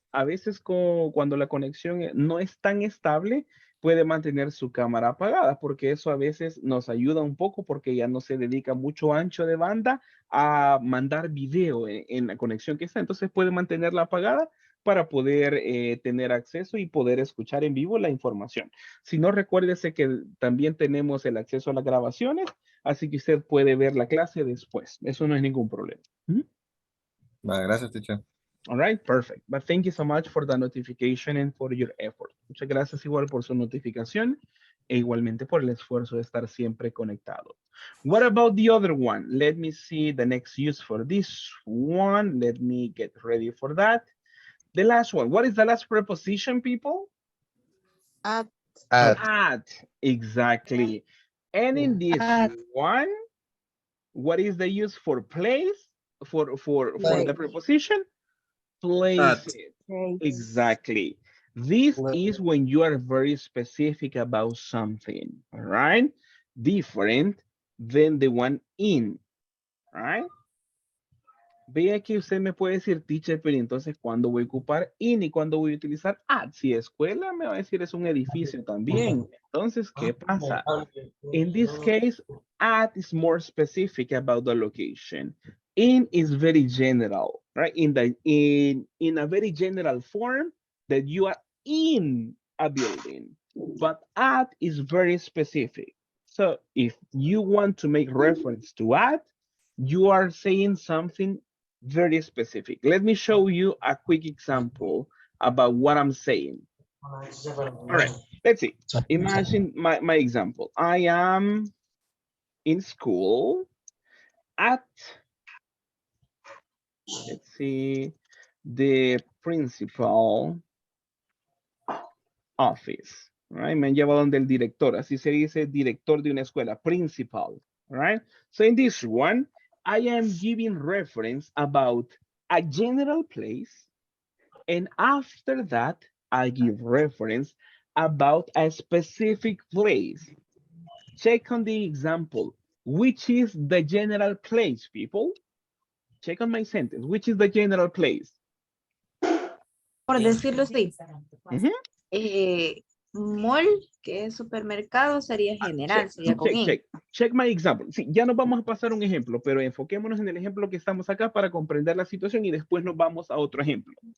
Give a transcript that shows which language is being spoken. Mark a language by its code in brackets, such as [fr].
[es] a veces cuando la conexión no es tan estable, puede mantener su cámara apagada, porque eso a veces nos ayuda un poco porque ya no se dedica mucho ancho de banda a mandar video en la conexión que está. Entonces puede mantenerla apagada para poder tener acceso y poder escuchar en vivo la información. Si no, recuérdese que también tenemos el acceso a las grabaciones, así que usted puede ver la clase después. Eso no es ningún problema. Vale, gracias, teacher. [en] All right, perfect. But thank you so much for the notification and for your effort. [es] Muchas gracias igual por su notificación e igualmente por el esfuerzo de estar siempre conectado. [en] What about the other one? Let me see the next use for this one. Let me get ready for that. The last one. What is the last preposition, people? At. At. Exactly. And in this one, what is the use for place? For the preposition? Place it. Exactly. This is when you are very specific about something, all right? Different than the one in, all right? [es] Vea que usted me puede decir, teacher, pero entonces, ¿cuándo voy a ocupar in y cuándo voy a utilizar at? Si escuela, me va a decir, es un edificio también. Entonces, ¿qué pasa? [en] In this case, at is more specific about the location. In is very general, right? In a very general form that you are in a building, but at is very specific. So if you want to make reference to at, you are saying something very specific. Let me show you a quick example about what I'm saying. All right, let's see. Imagine my example. I am in school at, let's see, the principal office, right? [es] Me han llevado donde el director, así se dice director de una escuela, principal, [en] right? So in this one, I am giving reference about a general place, and after that, I give reference about a specific place. Check on the example. Which is the general place, people? Check on my sentence. Which is the general place? [es] Por decirlo así, Mhm. mall, que es supermercado, sería general, sería con I. [en] Check my example. [es] Sí, ya nos vamos a pasar un ejemplo, pero enfoquémonos en el ejemplo que estamos acá para comprender la situación y después nos vamos a otro ejemplo.